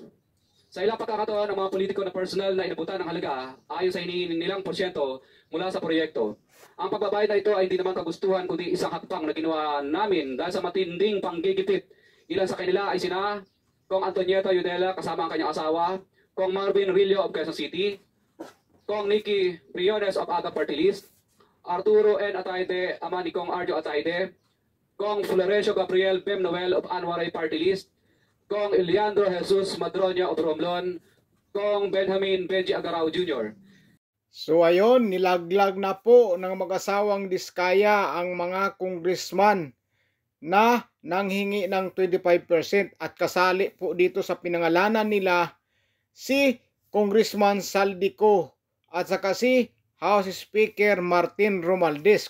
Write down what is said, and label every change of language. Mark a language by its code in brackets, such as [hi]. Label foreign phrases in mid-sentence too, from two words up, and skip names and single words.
[tl] Sa ilang pagkakataon ng mga politiko na personal na inabutan ng halaga ayon sa hinihingi nilang porsyento mula sa proyekto. Ang pagbabayad na ito ay hindi naman kagustuhan kundi isang hakbang na ginawa namin dahil sa matinding panggigipit. Ilan sa kanila ay sina Kong Antonieta Yudela kasama ang kanyang asawa, Kong Marvin Rillo of Quezon City, Kong Nicky Briones of Agap Party List, Arturo N. Ataide, ama ni Kong Arjo Ataide, Kong Florencio Gabriel Bem Noel of Anwaray Party List, Kong Eliandro Jesus Madroña of Romblon, Kong Benjamin Benji Agarao Jr. So ayon, nilaglag na po ng mag-asawang Diskaya ang mga congressman na nanghingi ng 25% at kasali po dito sa pinangalanan nila si Congressman Saldico at saka si House Speaker Martin Romualdez.